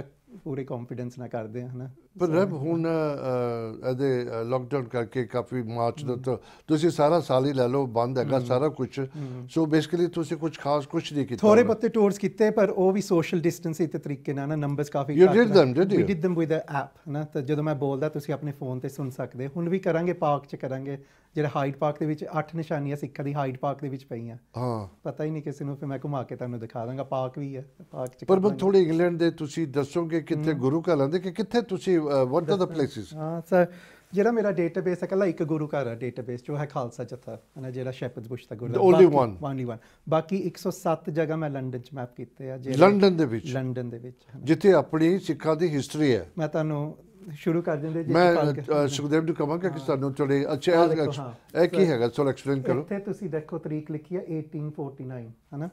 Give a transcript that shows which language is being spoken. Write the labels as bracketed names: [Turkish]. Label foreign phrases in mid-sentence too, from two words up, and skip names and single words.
[Punjabi] ਪੂਰਾ ਪੂਰੇ ਕੌਨਫੀਡੈਂਸ ਨਾਲ ਕਰਦੇ ਆ ਹਨਾ। ਪਰ ਰਬ ਹੁਣ ਇਹਦੇ ਲੋਕਡਾਊਨ ਕਰਕੇ ਕਾਫੀ ਮਾਰਚ ਦਾ ਤਾਂ ਤੁਸੀਂ ਸਾਰਾ ਸਾਲ ਹੀ ਲੈ ਲਓ ਬੰਦ ਹੈਗਾ ਸਾਰਾ ਕੁਝ, ਸੋ ਬੇਸਿਕਲੀ ਤੁਸੀਂ ਕੁਝ ਖਾਸ ਕੁਝ ਨਹੀਂ ਕੀਤਾ? ਥੋੜੇ ਬਹੁਤੇ ਟੂਰਸ ਕੀਤੇ ਪਰ ਉਹ ਵੀ ਸੋਸ਼ਲ ਡਿਸਟੈਂਸਿੰਗ ਦੇ ਤਰੀਕੇ ਨਾਲ ਨਾ, ਨੰਬਰਸ ਕਾਫੀ [English] You did them, did you? We did them with the app [Punjabi] ਨਾ, ਤਾਂ ਜਦੋਂ ਮੈਂ ਬੋਲਦਾ ਤੁਸੀਂ ਆਪਣੇ ਫੋਨ ਤੇ ਸੁਣ ਸਕਦੇ। ਹੁਣ ਵੀ ਕਰਾਂਗੇ, ਪਾਰਕ 'ਚ ਕਰਾਂਗੇ, ਜਿਹੜਾ ਹਾਈਡ ਪਾਰਕ ਦੇ ਵਿੱਚ 8 ਨਿਸ਼ਾਨੀਆਂ ਸਿੱਖਾਂ ਦੀ ਹਾਈਡ ਪਾਰਕ ਦੇ ਵਿੱਚ ਪਈਆਂ। ਹਾਂ, ਪਤਾ ਹੀ ਨਹੀਂ ਕਿਸੇ ਨੂੰ, ਫਿਰ ਮੈਂ ਘੁਮਾ ਕੇ ਤੁਹਾਨੂੰ ਦਿਖਾ ਦਾਂਗਾ, ਪਾਰਕ ਵੀ ਹੈ ਪਾਰਕ 'ਚ। ਪਰ ਮੈਂ ਥੋੜੇ ਇੰਗਲੈਂਡ ਦੇ ਤੁਸੀਂ ਦੱਸੋਗੇ ਕਿੱਥੇ ਗੁਰੂ ਘਰਾਂ ਦੇ, ਕਿ ਕਿੱਥੇ ਤੁਸੀਂ [English] what are the places? [Punjabi] ਹਾਂ ਸਰ, ਜਿਹੜਾ ਮੇਰਾ ਡੇਟਾਬੇਸ ਹੈ ਇਕੱਲਾ ਇੱਕ ਗੁਰੂ ਘਰ ਹੈ ਡੇਟਾਬੇਸ, ਜੋ ਹੈ ਖਾਲਸਾ ਜੱਥਾ ਹੈ ਜਿਹੜਾ ਸ਼ੈਪਰਡਸ ਬੁਸ਼ ਦਾ ਗੁਰਦੁਆਰਾ। [English] Only one? Only one। [Punjabi] ਬਾਕੀ 107 ਜਗ੍ਹਾ ਮੈਂ ਲੰਡਨ 'ਚ ਮੈਪ ਕੀਤੇ ਆ। ਲੰਡਨ ਦੇ ਵਿੱਚ? ਲੰਡਨ ਦੇ ਵਿੱਚ, ਜਿੱਥੇ ਆਪਣੀ ਸਿੱਖਾਂ ਦੀ ਹਿਸਟਰੀ ਹੈ। ਮੈਂ ਤੁਹਾਨੂੰ ਸ਼ੁਰੂ ਕਰ ਦਿੰਦੇ ਜੀ। ਮੈਂ ਸੁਖਦੇਵ ਨੂੰ ਕਹਾਂਗਾ ਕਿ ਸਾਨੂੰ ਥੋੜੇ ਅੱਛਾ ਇਹ ਕੀ ਹੈਗਾ, ਸੋ ਐਕਸਪਲੇਨ ਕਰੋ। ਇੱਥੇ ਤੁਸੀਂ ਦੇਖੋ ਤਰੀਕ ਲਿਖੀ ਹੈ 1849 ਹੈ ਨਾ।